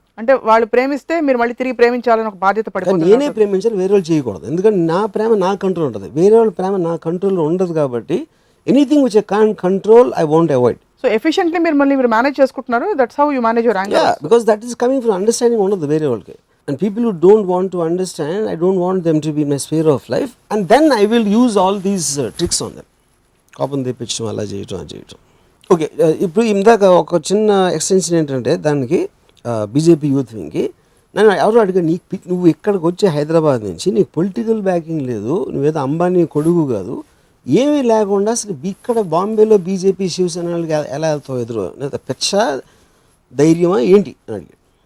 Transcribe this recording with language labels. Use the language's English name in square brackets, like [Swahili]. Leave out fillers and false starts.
[Telugu] అంటే వాళ్ళు ప్రేమిస్తే మీరు మళ్ళీ తిరిగి ప్రేమించాలని ఒక బాధ్యత పడిపోతుంది. నేనే ప్రేమించాలి, వేరే వాళ్ళు చేయకూడదు. ఎందుకంటే నా ప్రేమ నా కంట్రోల్ ఉంటుంది, వేరే వాళ్ళ ప్రేమ నా కంట్రోల్లో ఉండదు. కాబట్టి [English] Anything which I can't control I want avoid. So efficiently [Telugu] మీరు మేనేజ్ చేసుకుంటున్నారు. [English] That's how you manage your anger. Because that is coming from understanding [Telugu] ఉండదు వేరే వాళ్ళకి. [English] And people who don't want to understand, I don't want them to be in my sphere of life, and then I will use all these tricks on them. [Telugu] కోపం తెప్పించడం, అలా చేయటం. Okay, ఇప్పుడు ఇందాక ఒక చిన్న ఎక్స్టెన్షన్ ఏంటంటే దానికి బీజేపీ యూత్ వింగ్కి నన్ను ఎవరు అడిగా, నువ్వు ఇక్కడికి వచ్చే హైదరాబాద్ నుంచి నీకు పొలిటికల్ బ్యాకింగ్ లేదు, నువ్వేదో అంబానీ కొడుకు కాదు, ఏమీ లేకుండా అసలు ఇక్కడ బాంబేలో బీజేపీ శివసేనకి ఎలా వెళ్తావు ఎదురు, పెచ్చ ధైర్యమా ఏంటి అని అడిగాడు.